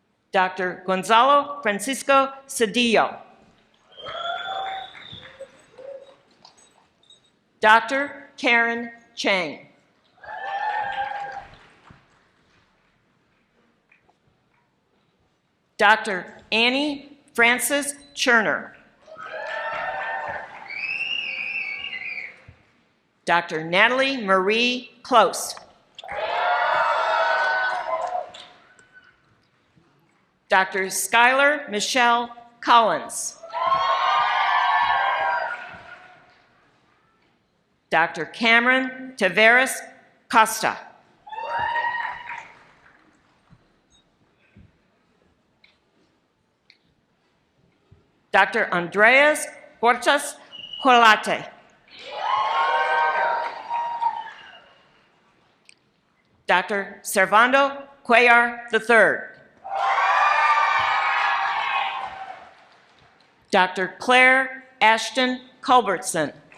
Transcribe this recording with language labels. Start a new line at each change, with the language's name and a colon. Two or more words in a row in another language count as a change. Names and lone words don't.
English: Dr. Gonzalo Francisco Cedillo. Dr. Karen Chang. Dr. Annie Frances Cherner. Dr. Natalie Marie Close. Dr. Skylar Michelle Collins. Dr. Cameron Taveras Costa. Dr. Andreas Portas Colate. Dr. Servando Cuellar III. Dr. Claire Ashton Culbertson.